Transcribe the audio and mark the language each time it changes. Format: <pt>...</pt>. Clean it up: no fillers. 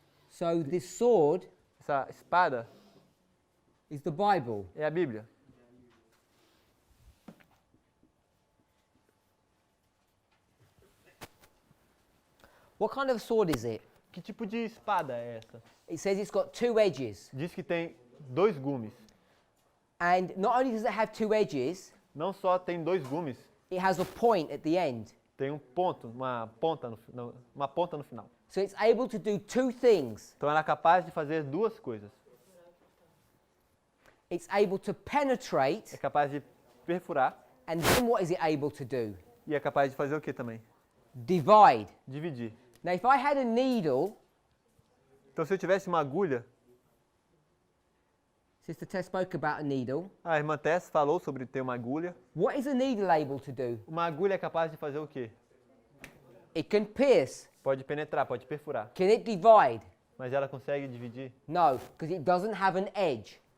<en>So this sword</en> <pt>Essa espada</pt> <en>is the Bible.</en> <pt>é a Bíblia.</pt> <en>What kind of sword is it?</en> <pt>Que tipo de espada é essa?</pt> <en>It says it's got two edges.</en> <pt>Diz que tem 2 gumes.</pt> <en>And not only does it have two edges,</en> <pt>Não só tem 2 gumes,</pt> <en>it has a point at the end.</en> <pt>tem um ponto, uma ponta no final.</pt> <en>So it's able to do two things.</en> <pt>Então ela é capaz de fazer 2 coisas.</pt> <en>It's able to penetrate,</en> <pt>É capaz de perfurar</pt> <en>and then what is it able to do?</en> <pt>e é capaz de fazer o que também?</pt> <en>Divide.</en> <pt>Dividir.</pt> <en>Now if I had a needle,</en> <pt>Então se eu tivesse uma agulha,</pt> <en>Sister Tess spoke about a needle.</en> <pt>a irmã Tess falou sobre ter uma agulha.</pt> <en>What is a needle able to do?</en> <pt>Uma agulha é capaz de fazer o quê?</pt> <en>It can pierce.</en> <pt>Pode penetrar, pode perfurar.</pt> <en>Can it divide?</en> <pt>Mas ela consegue dividir?</pt> <en>No, because it doesn't have an edge.</en>